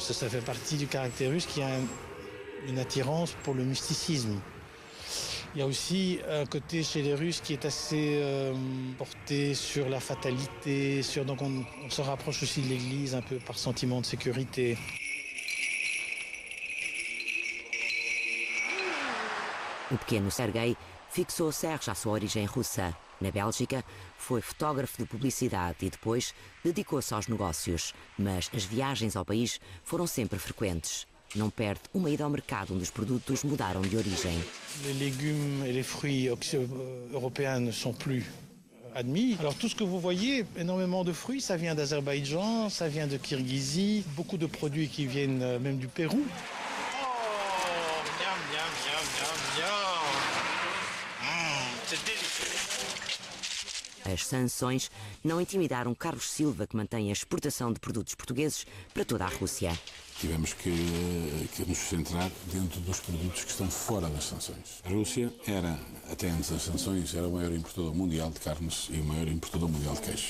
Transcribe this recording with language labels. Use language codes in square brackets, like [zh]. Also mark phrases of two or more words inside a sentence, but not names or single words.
[fr] Ça fait partie du caractère russe qui a une attirance pour le mysticisme. Il y a aussi un côté chez les Russes qui est assez porté sur la fatalité, donc on se rapproche aussi de l'Église un peu par sentiment de sécurité. [pt] O pequeno Sergei fixou Serge à sua origem russa. Na Bélgica, foi fotógrafo de publicidade e depois dedicou-se aos negócios. Mas as viagens ao país foram sempre frequentes. Não perde uma ida ao mercado onde os produtos mudaram de origem. [fr] Les légumes et les fruits européens ne sont plus admis. Alors tout ce que vous voyez, énormément de fruits, ça vient d'Azerbaïdjan, ça vient de Kirghizie, beaucoup de produits qui viennent même du Pérou. Oh, miam, miam, miam, miam, miam. C'est délicieux. [pt] As sanções não intimidaram Carlos Silva, que mantém a exportação de produtos portugueses para toda a Rússia. Tivemos que nos centrar dentro dos produtos que estão fora das sanções. A Rússia era, até antes das sanções, era o maior importador mundial de carnes e o maior importador mundial de queijo.